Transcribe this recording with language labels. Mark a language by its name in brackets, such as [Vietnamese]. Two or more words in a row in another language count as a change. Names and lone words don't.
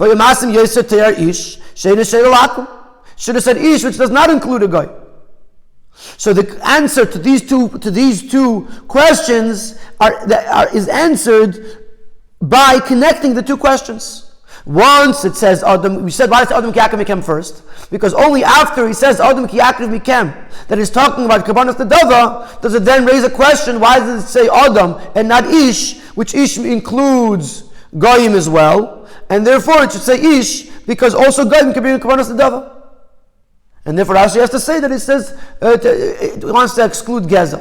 [English] Should have said ish, which does not include a guy. So the answer to these two questions is answered by connecting the two questions. Once it says Adam, we said why is [Hebrew] אדם כי יקריב מכם [English] first? Because only after he says [Hebrew] אדם כי יקריב מכם, [English] that is talking about [Hebrew] קרבנות נדבה, [English] does it then raise a question, why does it say Adam and not Ish, which Ish includes Goyim as well, and therefore it should say Ish, because also Goyim can be [Hebrew] קרבנות נדבה. [English] And therefore Rashi has to say that it says it wants to exclude Geza.